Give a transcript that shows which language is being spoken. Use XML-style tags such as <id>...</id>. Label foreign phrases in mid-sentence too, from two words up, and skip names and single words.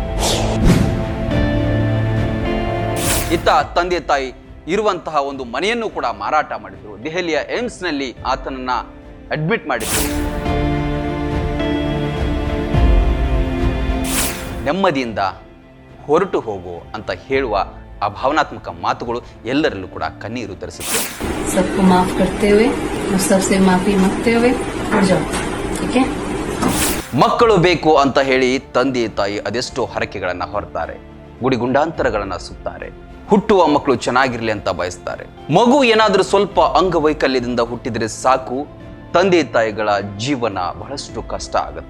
<kn>ಇತ್ತ ತಂದೆ ತಾಯಿ ಇರುವಂತಹ ಒಂದು ಮನೆಯನ್ನು ಕೂಡ ಮಾರಾಟ ಮಾಡಿದ್ರು. ದೆಹಲಿಯ ಏಮ್ಸ್ನಲ್ಲಿ ಆತನನ್ನ ಅಡ್ಮಿಟ್ ಮಾಡಿದ್ರು. ನೆಮ್ಮದಿಯಿಂದ ಹೊರಟು ಹೋಗು ಅಂತ ಹೇಳುವ ಆ ಭಾವನಾತ್ಮಕ ಮಾತುಗಳು ಎಲ್ಲರಲ್ಲೂ ಕೂಡ ಕಣ್ಣೀರು ತರಿಸುತ್ತೆ.</kn> <hi>सबको माफ करते हुए और सबसे माफी मांगते हुए उठ जाओ, ठीक है?</hi> <kn>ಮಕ್ಕಳು ಬೇಕು ಅಂತ ಹೇಳಿ ತಂದೆ ತಾಯಿ ಅದೆಷ್ಟೋ ಹರಕೆಗಳನ್ನ ಹೊರತಾರೆ, ಗುಡಿಗುಂಡಾಂತರಗಳನ್ನ ಸುತ್ತಾರೆ. ಹುಟ್ಟುವ ಮಕ್ಕಳು ಚೆನ್ನಾಗಿರ್ಲಿ ಅಂತ ಬಯಸ್ತಾರೆ. ಮಗು ಏನಾದ್ರೂ ಸ್ವಲ್ಪ ಅಂಗವೈಕಲ್ಯದಿಂದ ಹುಟ್ಟಿದ್ರೆ ಸಾಕು, ತಂದೆ ತಾಯಿಗಳ ಜೀವನ ಬಹಳಷ್ಟು ಕಷ್ಟ ಆಗುತ್ತೆ.</kn>